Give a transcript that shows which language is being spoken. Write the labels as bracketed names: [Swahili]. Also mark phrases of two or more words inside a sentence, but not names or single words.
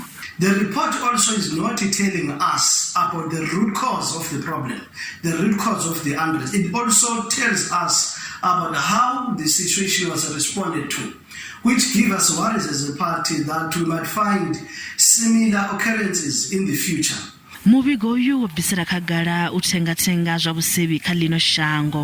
[English] The report also is not telling us about the root cause of the problem, the root cause of the unrest. It also tells us about how the situation was responded to, which give us worries as a party that we might find similar occurrences in the future. [Venda] Muvhigo uyu wo bvisela khagala u thengathenga zwa vhusevhi kha lino shango.